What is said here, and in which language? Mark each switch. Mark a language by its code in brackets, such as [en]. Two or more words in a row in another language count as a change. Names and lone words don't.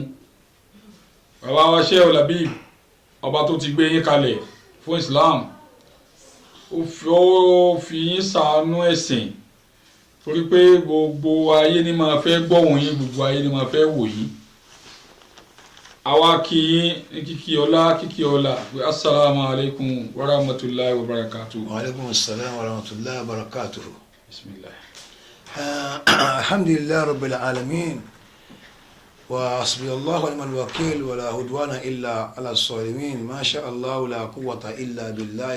[yo] Bàbá wa Sheikh Labib ọba tó ti gbé yín kalẹ̀ fún Islam ó fi yín ṣàánú ẹ̀sìn torí pé gbogbo ayé ni máa fẹ́ gbọ́ wọ̀nyí gbogbo ayé ni máa fẹ́ wò yín. Àwa kí yín ní kíkí ọlá pé [ar] السلام عليكم ورحمة الله وبركاته. وعليكم السلام ورحمة الله وبركاته. Bismillah. الحمد لله رب العالمين. وحسبي الله ونعم الوكيل ولا عدوان إلا على الظالمين ما شاء الله لا قوة إلا بالله